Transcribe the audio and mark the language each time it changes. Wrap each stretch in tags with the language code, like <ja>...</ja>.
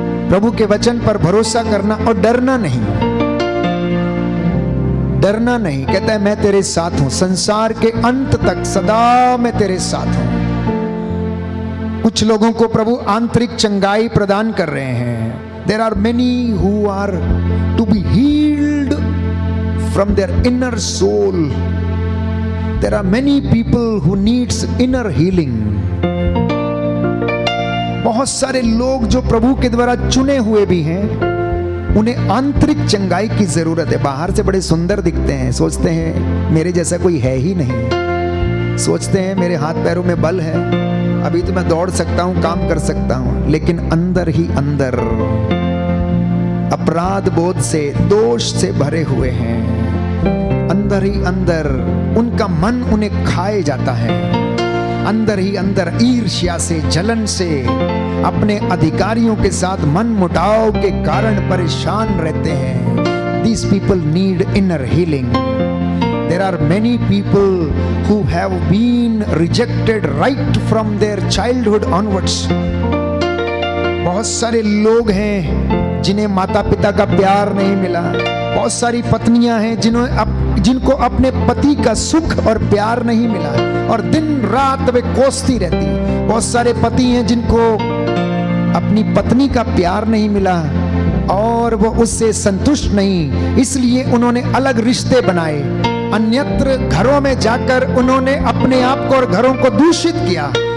<hi>प्रभु के वचन पर भरोसा करना और डरना नहीं, डरना नहीं। कहता है मैं तेरे साथ हूं, संसार के अंत तक सदा मैं तेरे साथ हूं। कुछ लोगों को प्रभु आंतरिक चंगाई प्रदान कर रहे हैं।</hi> <en>There are many who are to be healed from their inner soul. There are many people who needs inner healing.</en> <hi>बहुत सारे लोग जो प्रभु के द्वारा चुने हुए भी हैं, उन्हें आंतरिक चंगाई की जरूरत है। बाहर से बड़े सुंदर दिखते हैं, सोचते हैं मेरे जैसा कोई है ही नहीं, सोचते हैं मेरे हाथ पैरों में बल है, अभी तो मैं दौड़ सकता हूं, काम कर सकता हूं, लेकिन अंदर ही अंदर अपराध बोध से, दोष से भरे हुए हैं। अंदर ही अंदर उनका मन उन्हें खाए जाता है, अंदर ही अंदर ईर्ष्या से, जलन से, अपने अधिकारियों के साथ मन मुटाव के कारण परेशान रहते हैं।</hi> <en>These people need inner healing. There are many people who have been rejected right from their childhood onwards.</en> <hi>बहुत सारे लोग हैं जिन्हें माता पिता का प्यार नहीं मिला, बहुत सारी पत्नियां हैं जिनको अपने पति का सुख और प्यार नहीं मिला और दिन रात वे कोसती रहती। बहुत सारे पति हैं जिनको अपनी पत्नी का प्यार नहीं मिला और वो उससे संतुष्ट नहीं, इसलिए उन्होंने अलग रिश्ते बनाए, अन्यत्र घरों में जाकर उन्होंने अपने आप को और घरों को दूषित किया।</hi>